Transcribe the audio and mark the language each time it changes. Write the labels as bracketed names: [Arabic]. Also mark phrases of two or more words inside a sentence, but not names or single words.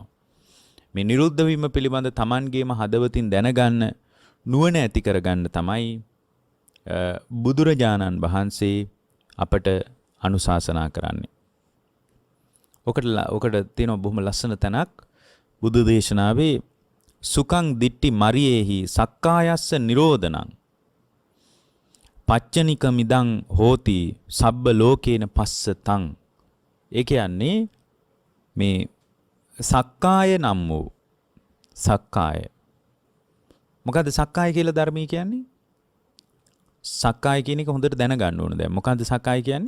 [Sinhala] මේ නිරුද්ධ වීම පිළිබඳ Tamanගේම හදවතින් දැනගන්න නුවණ ඇති කරගන්න තමයි බුදුරජාණන් වහන්සේ අපට අනුශාසනා කරන්නේ. ඔකට තියෙන බොහොම ලස්සන තැනක් බුදු දේශනාවේ [Pali] සුඛං දිට්ටි මරියේහි සක්කායස්ස නිරෝධනං පච්චනික මිදං හෝති සබ්බ ලෝකේන පස්සතං. [Sinhala] ඒ කියන්නේ මේ සක්කාය නම් වූ සක්කාය. මොකද්ද සක්කාය කියලා ධර්මයේ කියන්නේ? සක්කාය කියන එක හොඳට දැනගන්න ඕන දැන්. මොකද්ද සක්කාය කියන්නේ?